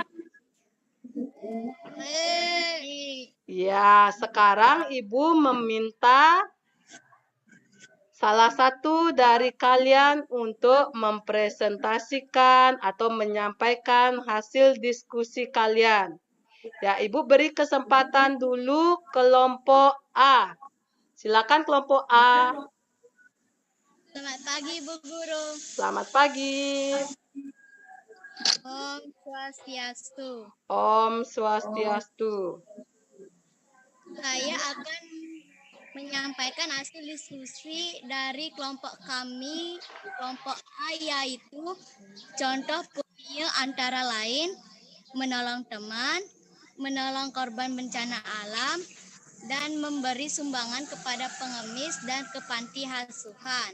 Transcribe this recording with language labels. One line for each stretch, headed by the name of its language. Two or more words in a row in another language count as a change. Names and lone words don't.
Indonesian: Ya, sekarang ibu meminta salah satu dari kalian untuk mempresentasikan atau menyampaikan hasil diskusi kalian. Ya, ibu beri kesempatan dulu kelompok A. Silakan kelompok A. Selamat pagi, Bu Guru. Selamat pagi.
Sanskrit: Om Swastiastu. Om Swastiastu.
Indonesian: Saya akan menyampaikan hasil diskusi dari kelompok kami, kelompok A, yaitu contoh punya antara lain menolong teman, menolong korban bencana alam, dan memberi sumbangan kepada pengemis dan ke panti asuhan.